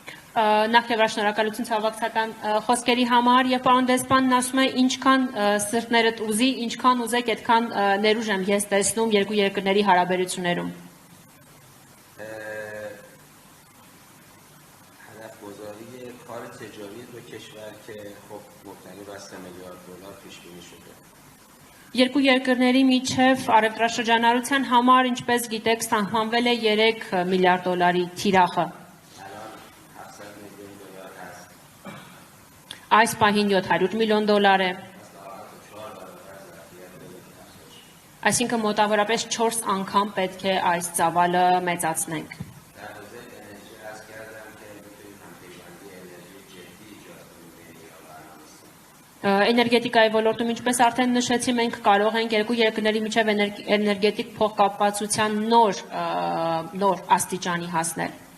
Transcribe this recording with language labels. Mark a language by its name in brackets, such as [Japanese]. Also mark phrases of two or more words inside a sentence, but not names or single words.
[Armenian] Նախ եւ առաջ շնորհակալություն ցավակցական խոսքերի համար եւ պարոն դեսպանն ասում է ինչքան սրտներդ ուզի, ինչքան ուզեք, այդքան ներուժ եմ ես տեսնում երկու երկրների հարաբերություններում։ [Persian] هدفگذاری کار تجاری دو کشور که خب مبتنی بر 3 میلیارد دلار پیش بینی شده. [Armenian] Երկու երկրների միջև առևտրաշրջանառության համար, ինչպես գիտեք, սահմանվել է 3 միլիարդ դոլարի թիրախը։ Այս պահին 700 միլիոն դոլար է։ Այսինքն մոտավորապես 4 անգամ պետք է այս ծավալը մեծացնենք։ Էներգետիկայի ոլորտում, ինչպես արդեն նշեցի, մենք կարող ենք երկու երկրների միջև էներգետիկ փոխկապվածության նոր աստիճանի հասնել։